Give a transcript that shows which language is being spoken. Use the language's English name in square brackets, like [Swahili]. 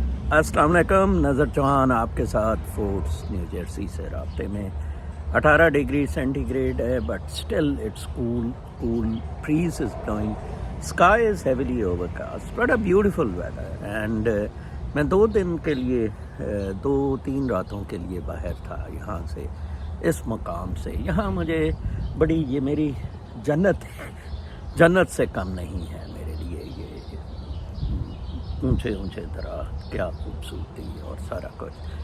[Urdu] السلام علیکم، نظر چوہان آپ کے ساتھ فورٹس نیو جرسی سے رابطے میں. [English] 18 degree centigrade ہے but still it's cool breeze is blowing, sky is heavily overcast, but a beautiful weather. [Urdu] And میں 2 دن کے لیے 2-3 راتوں کے لیے باہر تھا یہاں سے، اس مقام سے. یہاں مجھے بڑی، یہ میری جنت ہے، جنت سے کم نہیں ہے میرے لیے. یہ اونچے درخت، کیا خوبصورتی اور سارا کچھ.